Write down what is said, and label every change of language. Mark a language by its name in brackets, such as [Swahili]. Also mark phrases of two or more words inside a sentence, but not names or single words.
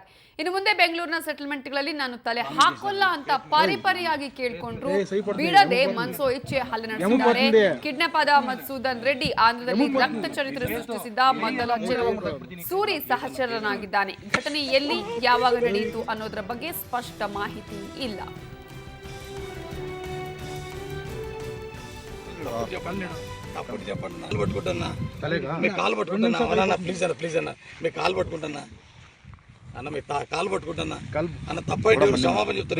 [Kannada] ಇನ್ನು ಮುಂದೆ ಬೆಂಗಳೂರಿನ ಸೆಟಲ್ಮೆಂಟ್ಗಳಲ್ಲಿ ನಾನು ತಲೆ ಹಾಕೋಲ್ಲ ಅಂತ ಪರಿಪರಿಯಾಗಿ ಕೇಳಿಕೊಂಡ್ರು ಬಿಡದೆ ಮನ್ಸೋ ಇಚ್ಛೆ ಹಲ್ಲೆ ನಡೆಸಿದ್ದಾರೆ. ಕಿಡ್ನಾಪ್ ಆದ ಮಧುಸೂದನ್ ರೆಡ್ಡಿ ಆಂಧ್ರದಲ್ಲಿ ರಕ್ತ ಚರಿತ್ರೆ ಸೃಷ್ಟಿಸಿದ್ದ ಮೊದಲ ಸೂರಿ ಸಹಚರನಾಗಿದ್ದಾನೆ. ಘಟನೆ ಎಲ್ಲಿ ಯಾವಾಗ ನಡೆಯಿತು ಅನ್ನೋದರ ಬಗ್ಗೆ ಸ್ಪಷ್ಟ ಮಾಹಿತಿ ಇಲ್ಲ. [Telugu] కాలు పట్టుకుంటున్నా ప్లీజ్ అన్న మీ కాలు పట్టుకుంటున్నా అన్న తప్పైతే క్షమాపణ చెప్తారు.